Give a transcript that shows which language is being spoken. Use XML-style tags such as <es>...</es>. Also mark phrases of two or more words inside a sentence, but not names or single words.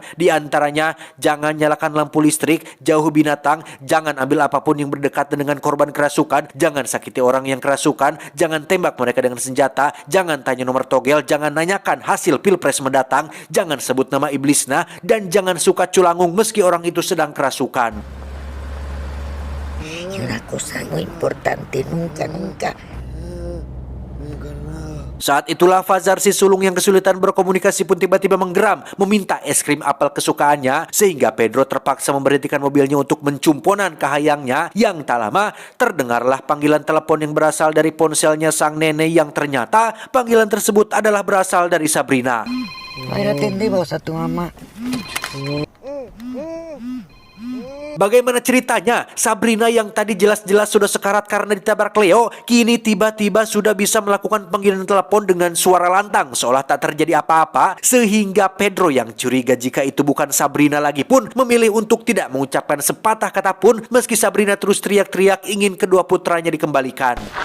<id>Di antaranya, jangan nyalakan lampu listrik, jauh binatang, jangan ambil apapun yang berdekatan dengan korban kerasukan, jangan sakiti orang yang kerasukan, jangan tembak mereka dengan senjata, jangan tanya nomor togel, jangan nanyakan hasil pilpres mendatang, jangan sebut nama iblisnya, dan jangan suka culangung meski orang itu sedang kerasukan.</id> <es>Y una cosa muy importante, nunca</es> <id>Saat itulah Fajar si sulung yang kesulitan berkomunikasi pun tiba-tiba menggeram meminta es krim apel kesukaannya, sehingga Pedro terpaksa memberhentikan mobilnya untuk mencumponan kahayangnya. Yang tak lama terdengarlah panggilan telepon yang berasal dari ponselnya sang nenek, yang ternyata panggilan tersebut adalah berasal dari Sabrina.</id> <es>Ahora atendemos a tu mamá.</es> <id>Bagaimana ceritanya? Sabrina yang tadi jelas-jelas sudah sekarat karena ditabrak Leo, kini tiba-tiba sudah bisa melakukan panggilan telepon dengan suara lantang seolah tak terjadi apa-apa, sehingga Pedro yang curiga jika itu bukan Sabrina lagi pun memilih untuk tidak mengucapkan sepatah kata pun meski Sabrina terus teriak-teriak ingin kedua putranya dikembalikan.</id>